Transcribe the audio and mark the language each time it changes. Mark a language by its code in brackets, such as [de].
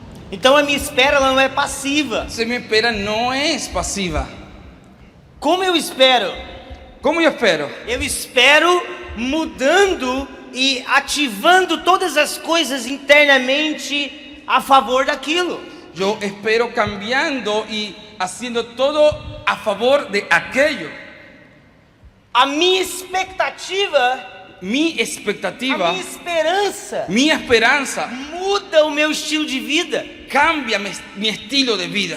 [pt] Então a minha espera ela não é passiva. [es] Se mi espera no es pasiva. [pt] Como eu espero? [es] ¿Cómo yo espero? [pt] Eu espero mudando e ativando todas as coisas internamente a favor daquilo. [es] Yo espero cambiando y haciendo todo a favor de aquello. [pt] A minha expectativa, [es] Mi a expectativa, [pt] minha esperança [es] mi esperanza [pt] muda o meu estilo de vida, [es] cambia mi estilo de vida.